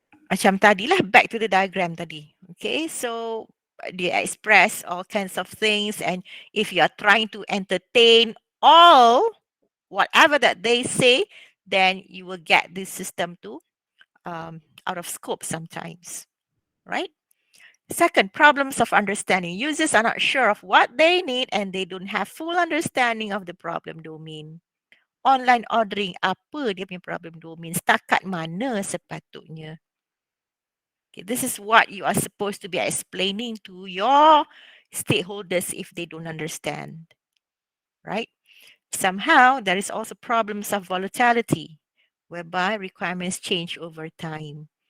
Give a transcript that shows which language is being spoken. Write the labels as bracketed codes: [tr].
[ms] Macam tadilah, [en] back to the diagram tadi. Okay, so they express all kinds of things, and if you are trying to entertain all whatever that they say, then you will get this system to out of scope sometimes, right? Second, problems of understanding. Users are not sure of what they need and they don't have full understanding of the problem domain. [ms] Online ordering, apa dia punya problem domain? Setakat mana sepatutnya? [en] Okay, this is what you are supposed to be explaining to your stakeholders if they don't understand, right? Somehow, there is also problems of volatility. whereby requirements change over time.